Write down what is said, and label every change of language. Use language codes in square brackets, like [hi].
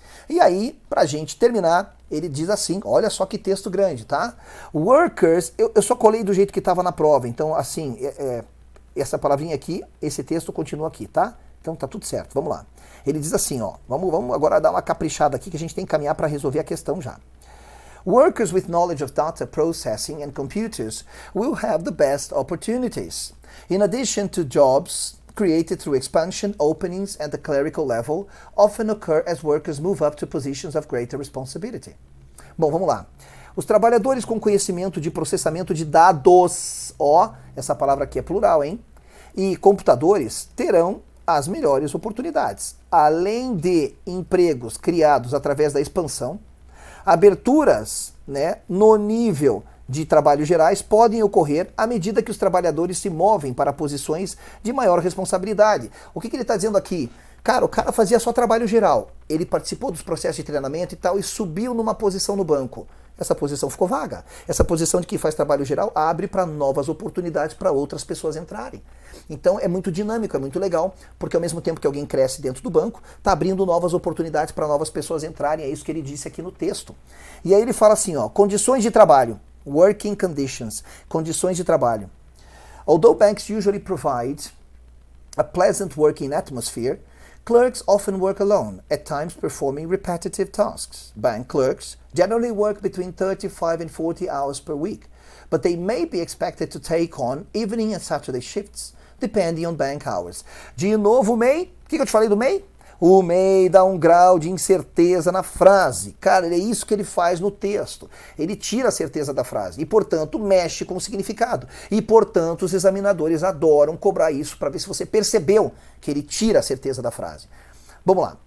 [pt] E aí, para a gente terminar, ele diz assim, olha só que texto grande, tá? Workers, eu só colei do jeito que estava na prova, então assim, essa palavrinha aqui, esse texto continua aqui, tá? Então tá tudo certo, vamos lá. Ele diz assim, vamos agora dar uma caprichada aqui que a gente tem que caminhar para resolver a questão já. [en] Workers with knowledge of data processing and computers will have the best opportunities. In addition to jobs created through expansion, openings at the clerical level often occur as workers move up to positions of greater responsibility. [pt] Bom, vamos lá. Os trabalhadores com conhecimento de processamento de dados, essa palavra aqui é plural, hein? E computadores terão as melhores oportunidades. Além de empregos criados através da expansão, aberturas, né, no nível de trabalhos gerais podem ocorrer à medida que os trabalhadores se movem para posições de maior responsabilidade. O que ele está dizendo aqui? Cara, o cara fazia só trabalho geral. Ele participou dos processos de treinamento e tal e subiu numa posição no banco. Essa posição ficou vaga. Essa posição de quem faz trabalho geral abre para novas oportunidades para outras pessoas entrarem. Então é muito dinâmico, é muito legal, porque ao mesmo tempo que alguém cresce dentro do banco, está abrindo novas oportunidades para novas pessoas entrarem. É isso que ele disse aqui no texto. E aí ele fala assim, condições de trabalho, [en] working conditions, [pt] condições de trabalho. [en] Although banks usually provide a pleasant working atmosphere, clerks often work alone, at times performing repetitive tasks. Bank clerks generally work between 35 and 40 hours per week, but they may be expected to take on evening and Saturday shifts, depending on bank hours. [pt] De novo, o MEI. O que eu te falei do MEI? O MEI dá um grau de incerteza na frase. Cara, é isso que ele faz no texto. Ele tira a certeza da frase e, portanto, mexe com o significado. E, portanto, os examinadores adoram cobrar isso para ver se você percebeu que ele tira a certeza da frase. Vamos lá.